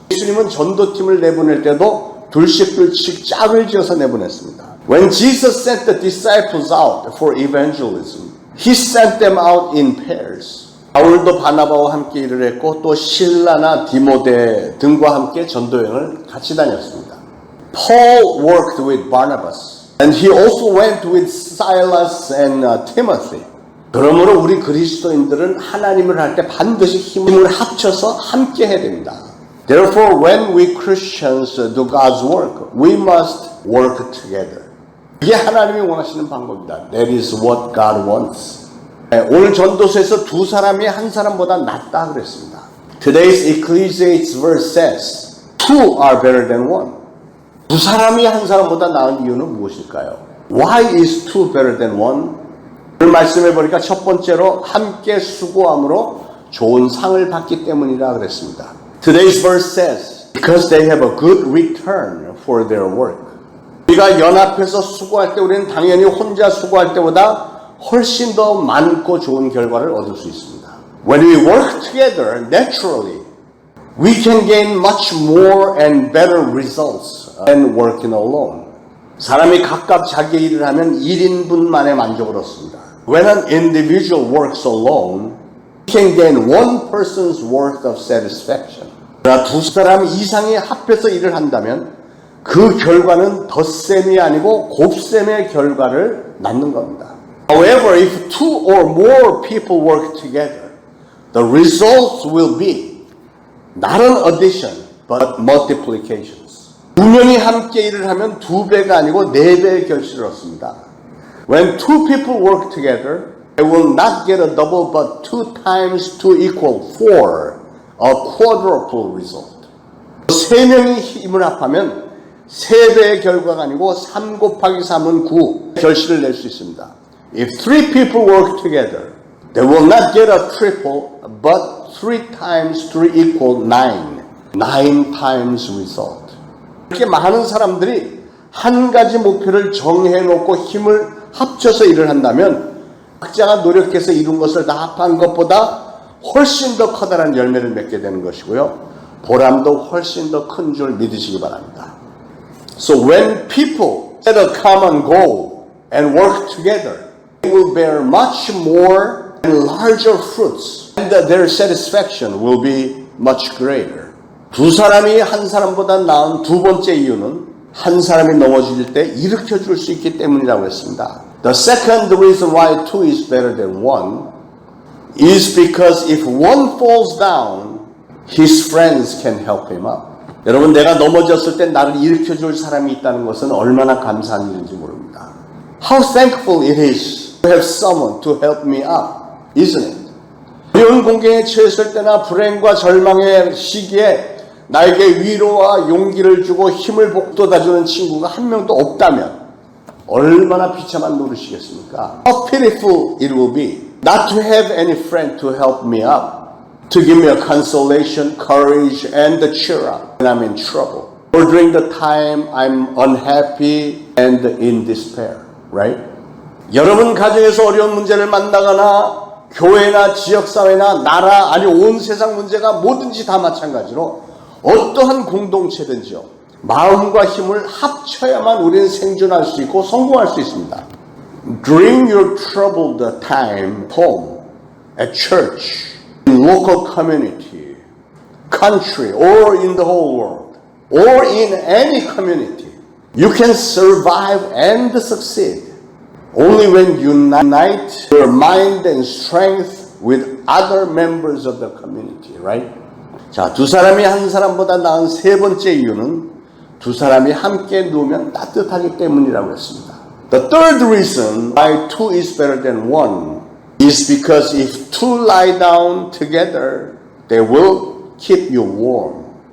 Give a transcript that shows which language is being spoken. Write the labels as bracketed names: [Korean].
[Korean] 예수님은 전도팀을 내보낼 때도 둘씩 짝을 지어서 내보냈습니다. [English] When Jesus sent the disciples out for evangelism, He sent them out in pairs. [Korean] 바울도 바나바와 함께 일을 했고 또 실라나 디모데 등과 함께 전도여행을 같이 다녔습니다. [English] Paul worked with Barnabas, and he also went with Silas and Timothy. [Korean] 그러므로 우리 그리스도인들은 하나님을 할 때 반드시 힘을 합쳐서 함께 해야 됩니다. [English] Therefore, when we Christians do God's work, we must work together. [Korean] 이게 하나님이 원하시는 방법이다. [English] That is what God wants. [Korean] 오늘 전도서에서 두 사람이 한 사람보다 낫다 그랬습니다. [English] Today's Ecclesiastes verse says, two are better than one. [Korean] 두 사람이 한 사람보다 나은 이유는 무엇일까요? [English] Why is two better than one? [Korean] 오늘 말씀해 보니까 첫 번째로 함께 수고함으로 좋은 상을 받기 때문이라 그랬습니다. [English] Today's verse says, because they have a good return for their work. [Korean] 우리가 연합해서 수고할 때 우리는 당연히 혼자 수고할 때보다 훨씬 더 많고 좋은 결과를 얻을 수 있습니다. [English] When we work together, naturally, we can gain much more and better results than working alone. [Korean] 사람이 각각 자기 일을 하면 1인분만의 만족을 얻습니다. [English] When an individual works alone, he can gain one person's worth of satisfaction. [Korean] 그러나 두 사람 이상이 합해서 일을 한다면 그 결과는 덧셈이 아니고 곱셈의 결과를 낳는 겁니다. [English] However, if two or more people work together, the results will be not an addition, but multiplications. [Korean] 두 명이 함께 일을 하면 두 배가 아니고 네 배의 결실을 얻습니다. [English] When two people work together, they will not get a double, but 2 times 2 equal 4, a quadruple result. [Korean] 세 명이 힘을 합하면 세 배의 결과가 아니고 3 곱하기 3은 9 결실을 낼 수 있습니다. [English] If 3 people work together, they will not get a triple, but 3 times 3 equal 9. 9 times result. [Korean] 이렇게 많은 사람들이 한 가지 목표를 정해놓고 힘을 합쳐서 일을 한다면 각자가 노력해서 이룬 것을 다 합한 것보다 훨씬 더 커다란 열매를 맺게 되는 것이고요. 보람도 훨씬 더 큰 줄 믿으시기 바랍니다. [English] So when people set a common goal and work together, they will bear much more and larger fruits, and their satisfaction will be much greater. [Korean] 두 사람이 한 사람보다 나은 두 번째 이유는 한 사람이 넘어질 때 일으켜 줄 수 있기 때문이라고 했습니다. [English] The second reason why two is better than one is because if one falls down, his friends can help him up. [Korean] 여러분, 내가 넘어졌을 때 나를 일으켜 줄 사람이 있다는 것은 얼마나 감사한 일인지 모릅니다. [English] How thankful it is to have someone to help me up, isn't it? [Korean] 어려운 공경에 처했을 때나 불행과 절망의 시기에 나에게 위로와 용기를 주고 힘을 북돋아주는 친구가 한 명도 없다면 얼마나 비참한 노릇이겠습니까? [English] How pitiful it will be not to have any friend to help me up, to give me a consolation, courage, and a cheer up when I'm in trouble, or during the time I'm unhappy and in despair, right? [Korean] 여러분 가정에서 어려운 문제를 만나거나 교회나 지역사회나 나라 아니 온 세상 문제가 뭐든지 다 마찬가지로 어떠한 공동체든지요. 마음과 힘을 합쳐야만 우리는 생존할 수 있고 성공할 수 있습니다. [English] During your troubled time, home, at church, in local community, country, or in the whole world, or in any community, you can survive and succeed only when you unite your mind and strength with other members of the community, right? [Korean] 자, 두 사람이 한 사람보다 나은 세 번째 이유는 두 사람이 함께 누우면 따뜻하기 때문이라고 했습니다. [English] The third reason why two is better than one is because if two lie down together, they will keep you warm.